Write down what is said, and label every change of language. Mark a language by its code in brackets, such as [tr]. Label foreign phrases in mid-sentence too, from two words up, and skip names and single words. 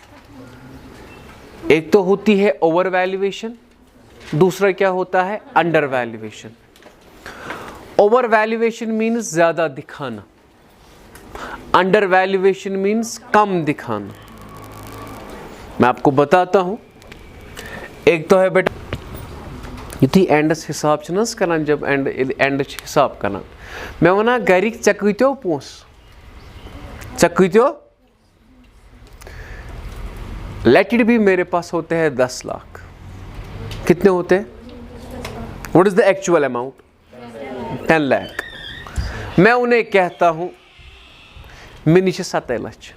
[hi] एक तो होती है [en] over valuation, [hi] दूसरा क्या होता है [en] under valuation. over valuation means [hi] ज्यादा दिखाना, [en] under valuation means [hi] कम दिखाना। मैं आपको बताता हूं, एक तो है बेटा [ks] युथी एंडस हिसाब करान, जब एंड हिसाब करान मैं वना गरिक चे कत्यो पोस, चे कत्यो, [en] let it be [hi] मेरे पास होते हैं 10 लाख। कितने होते हैं? [en] What is the actual amount? [hi] 10 लाख। मैं उन्हें कहता हूं मिनी 7 लाख।